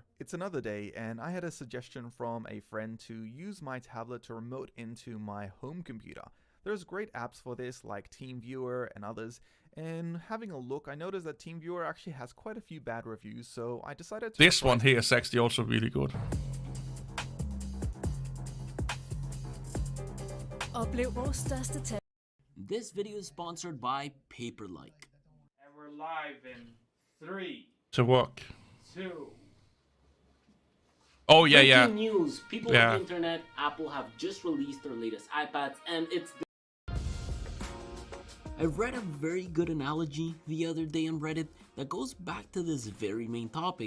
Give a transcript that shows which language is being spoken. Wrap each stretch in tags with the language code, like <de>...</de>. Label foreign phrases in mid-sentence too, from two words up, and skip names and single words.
<en>It's another day, and I had a suggestion from a friend to use my tablet to remote into my home computer. There's great apps for this, like TeamViewer and others, and having a look, I noticed that TeamViewer actually has quite a few bad reviews, so I decided to... This one here is actually also really good.</en> <da>Oplev vores største tag.</da> <en>This video is sponsored by Paperlike. And we're live in 3, To work. 2. Oh, yeah. Breaking news. People on the internet, Apple have just released their latest iPads, and it's... I read a very good analogy the other day on Reddit that goes back to this very main topic.</en>